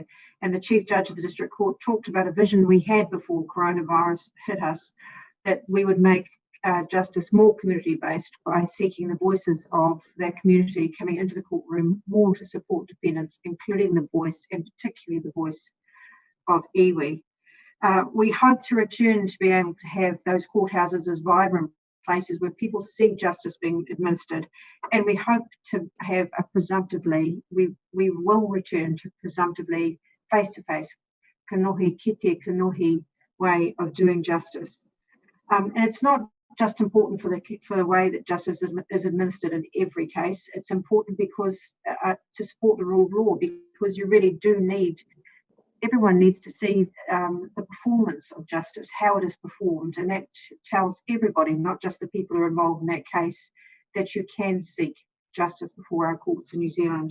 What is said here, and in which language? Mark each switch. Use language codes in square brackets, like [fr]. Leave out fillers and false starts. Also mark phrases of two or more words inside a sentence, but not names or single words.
[en] And the Chief Judge of the District Court talked about a vision we had before coronavirus hit us, that we would make justice more community-based by seeking the voices of that community coming into the courtroom more to support defendants, including the voice, and particularly the voice, of iwi. We hope to return to be able to have those courthouses as vibrant places where people see justice being administered, and we hope to have a presumptively, we will return to presumptively face-to-face, [mi] kanohi kite kanohi [en] way of doing justice. And it's not just important for the way that justice is administered in every case. It's important because to support the rule of law, because you really do need, everyone needs to see the performance of justice, how it is performed, and that tells everybody, not just the people who are involved in that case, that you can seek justice before our courts in New Zealand.